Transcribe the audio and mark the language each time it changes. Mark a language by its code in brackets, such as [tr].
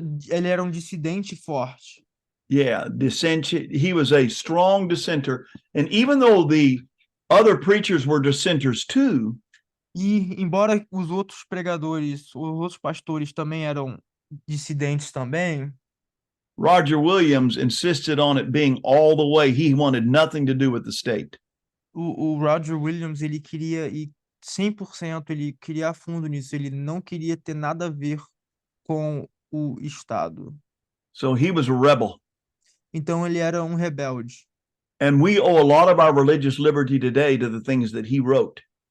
[pt] Ele era um dissidente forte. [en] Yeah, he was a strong dissenter. And even though the other preachers were dissenters too, [pt] e embora os outros pregadores, os outros pastores também eram dissidentes também, [en] Roger Williams insisted on it being all the way. He wanted nothing to do with the state. [pt] O Roger Williams, ele queria ir 100% ele queria a fundo nisso, ele não queria ter nada a ver com o Estado. [en] So he was a rebel. [pt] Então ele era um rebelde. [en] And we owe a lot of our religious liberty today to the things that he wrote.